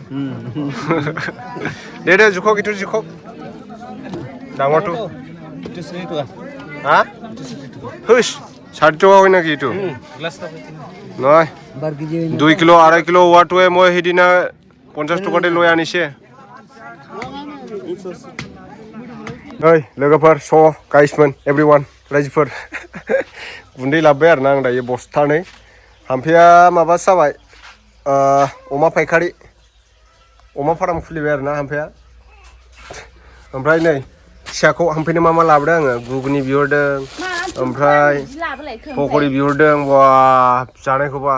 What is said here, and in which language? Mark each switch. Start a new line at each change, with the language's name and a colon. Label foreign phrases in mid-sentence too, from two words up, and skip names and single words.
Assamese: দে জোখক ইটো জোখক ডাঙৰটো হা হুচ 60 টকা হয় নেকি এইটো নহয় 2 কিলো 2.5 কিলো হোৱাটোৱে মই সেইদিনা 50 টকাতে লৈ আনিছে
Bodo: ओइ लोगोफोर स गाइसमोन एभ्रिवान रायजोफोर गुन्दै लाबोबाय आरो ना आं दायो बस्थानै हाम्फेया माबा जाबाय अमा फायखारि अमा फार्म खुलिबाय आरो ना हाम्फेया ओमफ्राय नै फिसाखौ हाम्फेनो मा लाबोदों आङो गुगुनि बिहरदों ओमफ्राय पकरि बिहरदों बा जानायखौबा